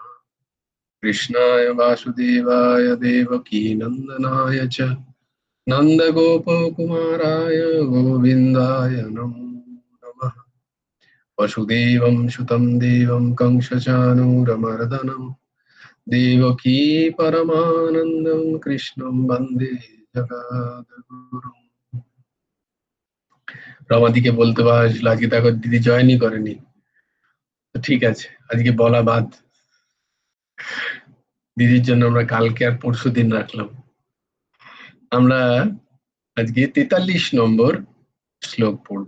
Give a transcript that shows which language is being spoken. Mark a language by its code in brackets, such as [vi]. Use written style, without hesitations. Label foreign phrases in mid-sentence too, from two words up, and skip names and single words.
[sa] कृष्णाय वासुदेवाय देवकी नंदनाय च नन्दगोपकुमाराय गोविन्दाय नमो नमः। वसुदेवं सुतं देवं कंसचानूरमर्दनं, देवकी परमानन्दं कृष्णं वन्दे जगद्गुरुम्। [bn] রমাদিকে বলতে পারছিল, আজকে দেখো দিদি জয়েনই করেনি, তো ঠিক আছে আজকে বলা বাদ, দিদির জন্য আমরা কালকে আর পরশু দিন রাখলাম। আমরা আজকে 43 নম্বর শ্লোক পড়ব।